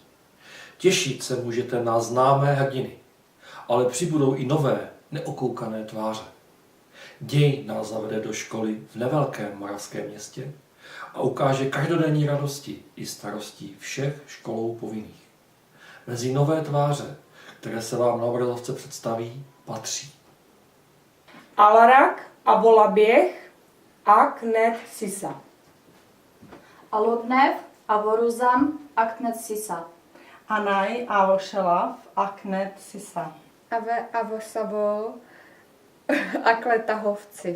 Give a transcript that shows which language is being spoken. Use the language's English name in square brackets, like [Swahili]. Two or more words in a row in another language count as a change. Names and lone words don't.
[Czech] Těšit se můžete na známé hrdiny, ale přibudou i nové, neokoukané tváře. Děj nás zavede do školy v nevelkém moravském městě a ukáže každodenní radosti i starosti všech školou povinných. Mezi nové tváře, které se vám na obrazovce představí, patří Alarak a Volaběh a Knet Sisa. Alodnev a Voruzam a Knet Sisa. Anaj a Vošelav a Knet Sisa. Ave a Vosavol a Kletahovci.